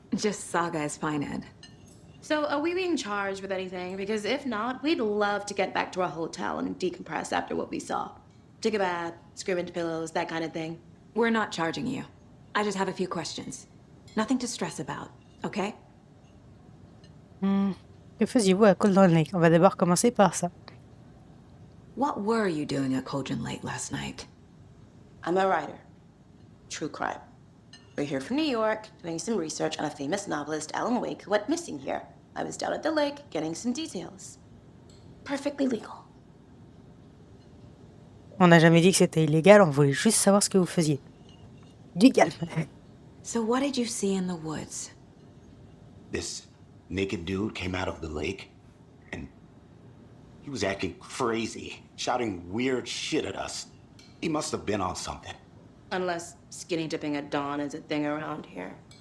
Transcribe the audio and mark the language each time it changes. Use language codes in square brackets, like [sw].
[en] Just Saga is fine, Ed. So, are we being charged with anything? Because if not, we'd love to get back to our hotel and decompress after what we saw. Take a bath, scream into pillows, that kind of thing. We're not charging you. I just have a few questions. Nothing to stress about, okay? [fr] Que faisiez-vous à Cauldron Lake? On va d'abord commencer par ça. [en] What were you doing at Cauldron Lake last night? I'm a writer. True crime. We're here from New York, doing some research on a famous novelist, Alan Wake, who went missing here. I was down at the lake, getting some details. Perfectly legal. [fr] On n'a jamais dit que c'était illégal, on voulait juste savoir ce que vous faisiez. Du calme. [en] So what did you see in the woods? This naked dude came out of the lake, and he was acting crazy, shouting weird shit at us. He must have been on something. Unless skinny dipping at dawn is a thing around here.